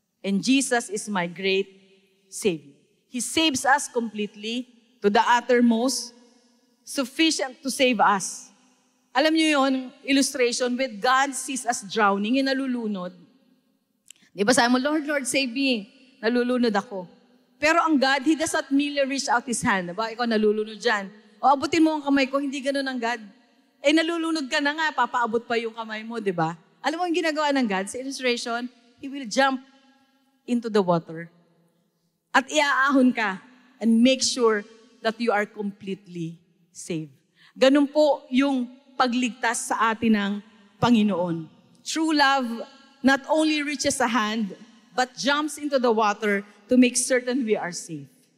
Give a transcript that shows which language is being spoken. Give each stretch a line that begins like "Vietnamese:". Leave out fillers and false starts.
English: And Jesus is my great Savior. He saves us completely to the uttermost, sufficient to save us.
Filipino: Alam niyo yon,
English: illustration, with God sees us drowning, nalulunod.
Filipino: Di ba sabi mo,
English: Lord, Lord, save me.
Filipino: Nalulunod ako.
English: Pero ang God, He does not merely reach out His hand.
Filipino: Diba? Ikaw nalulunod dyan. O abutin mo ang kamay ko, hindi ganun ang God. Eh nalulunod ka na nga, papaabot pa yung kamay mo, di ba? Alam mo ang ginagawa ng God sa illustration?
English: He will jump into the water.
Filipino: At iaahon ka
English: and make sure that you are completely saved.
Filipino: Ganun po yung pagligtas sa atin ng Panginoon.
English: True love not only reaches a hand, but jumps into the water to make certain we are safe.